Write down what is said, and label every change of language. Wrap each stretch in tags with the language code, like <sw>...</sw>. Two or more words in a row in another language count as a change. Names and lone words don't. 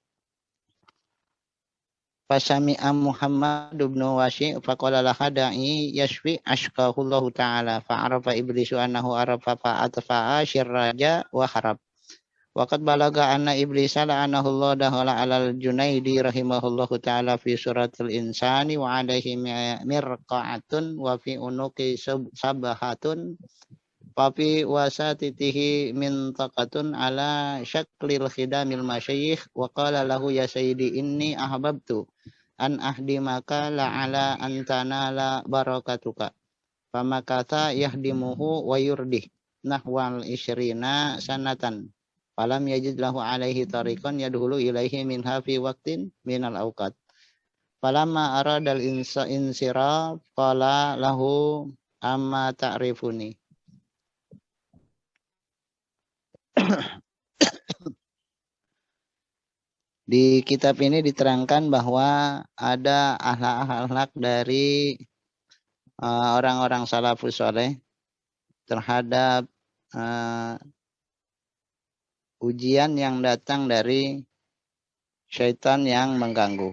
<ar>فسمع محمد بن واسع فقال لها دعي يشفي عاشقه الله تعالى فعرف إبليس أنه عرف فأطفأ السراج وهرب. وقد بلغ أن إبليس لعنه الله دخل على الجنيد رحمه الله تعالى في صورة الإنسان وعليه مرقعة وفي عنقه سبحة وفي وسطه منطقة على شكل خدام المشايخ وقال له يا سيدي إني أحببت أن أخدمك لعلي أنال بركتك فمكث يخدمه ويرضيه نحو العشرين سنة فلم يجد له عليه طريقا يدخل إليه منها في وقت من الأوقات فلما أراد الانصراف قال له أما تعرفني.</ar> <id>Di kitab ini diterangkan bahwa ada akhlak-akhlak dari orang-orang</id> <ar>السلف الصالح</ar> <id>terhadap ujian yang datang dari syaitan yang mengganggu.</id>